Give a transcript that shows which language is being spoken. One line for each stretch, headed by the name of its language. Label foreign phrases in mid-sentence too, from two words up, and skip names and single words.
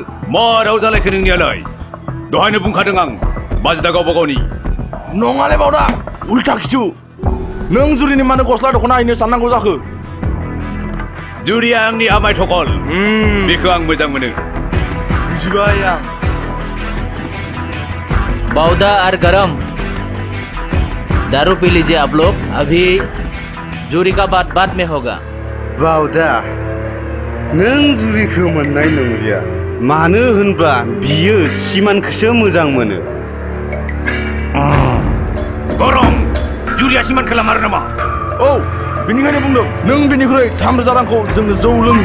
Bodo: मा राव जालायखो नोंनियालाय? दहायनो बुंखादों आं बाजेटआ गावबा गावनि। नङालै बावदा उल्था खिथु। नों जुरिनि मानो गस्ला दख'ना हैनो साननांगौ जाखो? जुरिया आंनि आमाय थखल। बेखौ आं मोजां मोनो। बुजिबाय आं।
Hindi: बावदा और गरम दारू पी लीजिए आप लोग। अभी जूरी का बात बाद में होगा।
Bodo: बावदा नों जुरिखौ मोननाय नंलिया। मानो होनबा बियो सिमानखौसो मोजां मोनो। गरम जुरिया सिमानखौ लामारो नामा? औ बेनिखायनो बुंदों नों बेनिख्रुइ 3000 रांखौ जोंनो जौ लोंहो।